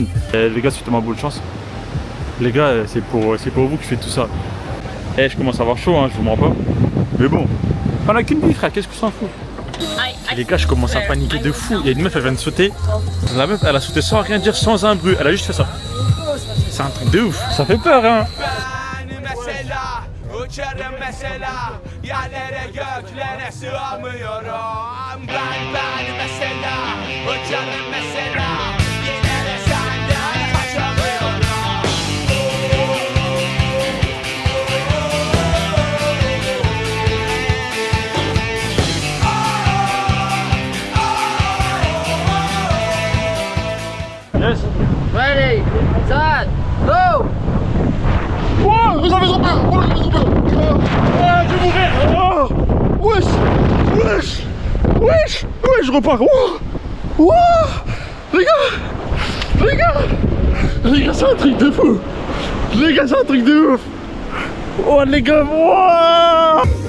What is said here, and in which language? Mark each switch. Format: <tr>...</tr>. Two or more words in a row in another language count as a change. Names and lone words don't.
<fr>Les gars, c'est ma bonne chance. Les gars, c'est pour vous que je fais tout ça. Je commence à avoir chaud, hein, je vous mens pas. Mais bon, on a qu'une vie, frère. Qu'est-ce que s'en fout? Les gars, je commence à paniquer de fou. Il y a une meuf, elle vient de sauter. La meuf, elle a sauté sans rien dire, sans un bruit. Elle a juste fait ça. C'est un truc de ouf. Ça fait peur, hein.</fr> <tr>Uçarım mesela yerlere göklere sığamıyorum ben mesela uçarım mesela yine de senden kaçamıyorum.</tr> <en>Yes. Ready, set, go.</en> <fr>Oh, vous avez trop peur. Ah, je vais mourir. Oh, wesh, je repars. Oh, les gars, c'est un truc de fou. C'est un truc de ouf. Oh, les gars, wow.</fr>